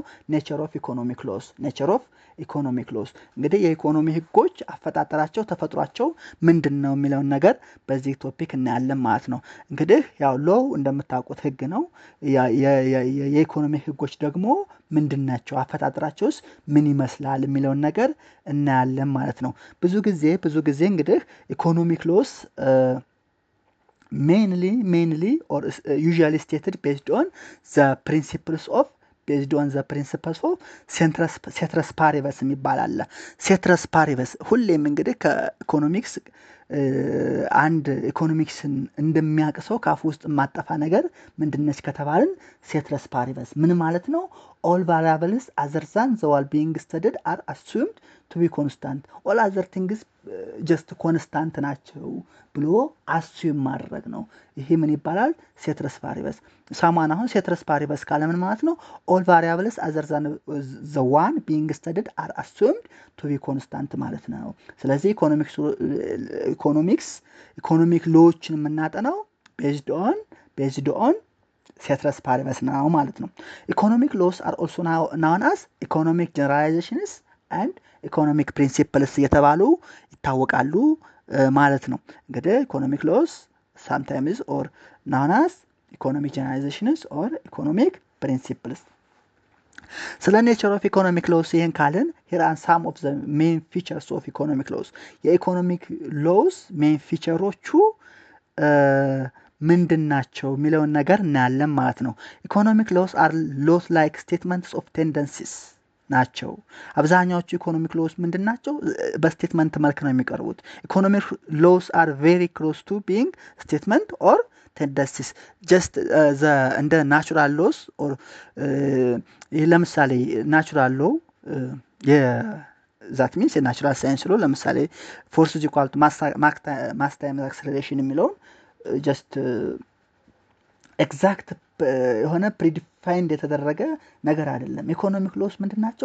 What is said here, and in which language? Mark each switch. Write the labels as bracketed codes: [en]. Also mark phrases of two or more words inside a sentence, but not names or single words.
[en] Nature of economic laws። [am] እንግዲህ የኢኮኖሚ ህጎች አፈጣጠራቸው፣ ተፈጥሯቸው ምንድነው የሚለውን ነገር በዚህ ቶፒክ እናያለን ማለት ነው። እንግዲህ ያው ሎው እንደምታውቁት ህግ ነው። የኢኮኖሚ ህጎች ደግሞ ምንድናቸው፣ አፈጣጠራቸውስ ምን ይመስላል የሚለውን ነገር እናያለን ማለት ነው። ብዙ ጊዜ እንግዲህ [en] economic laws mainly or usually stated based on the principles of [la] ceteris paribus [am] የሚባል አለ። [la] ceteris paribus [am] ሁሌም እንግዲህ ከኢኮኖሚክስ አንድ ኢኮኖሚክስን እንደሚያውቅ ሰው ካፉ ውስጥ የማጠፋ ነገር ምንድነች ከተባልን [la] ceteris paribus [am] ምን ማለት ነው? [en] all variables other than the one being studied are assumed to be constant. all other things just constant [am] ናቸው ብሎ አስዩም ማድረግ ነው። ይሄ ምን ይባላል? [la] ceteris paribus። [am] ሳማን አሁን [la] ceteris paribus [am] ካለ ምን ማለት ነው? [en] all variables other than the one being studied are assumed to be constant [am] ማለት ነው። ስለዚህ ኢኮኖሚክ ሎዎችን የምናጠናው [en] based on [la] ceteris paribus [am] ነው ማለት ነው። [en] economic laws are also known as economic generalizations and economic principles [am] እየተባሉ ይታወቃሉ ማለት ነው። እንግዲህ [en] economic laws sometimes or known as economic generalizations or economic principles። ስለ nature of economic laws [am] ይህን ካልን [en] here are some of the main features of economic laws። [am] የኢኮኖሚክ ሎስ ሜን ፊቸሮቹ ምንድን ናቸው የሚለውን ነገር እናያለን ማለት ነው። [en] economic laws are laws like statements of tendencies [am] ናቸው። አብዛኛዎቹ [en] economic laws [am] ምንድን ናቸው? በስቴትመንት መልክ ነው የሚቀርቡት። [en] economic laws are very close to being statement or tendencies just እንደ natural laws or ለምሳሌ natural law that means [am] የናቹራል ሳይንስ ሎ ለምሳሌ [en] force is equal to mass times acceleration የሚለውን just exact [am] የሆነ ፕሪዲፋይንድ የተደረገ ነገር አይደለም። [en] economic laws [am] ምንድን ናቸው?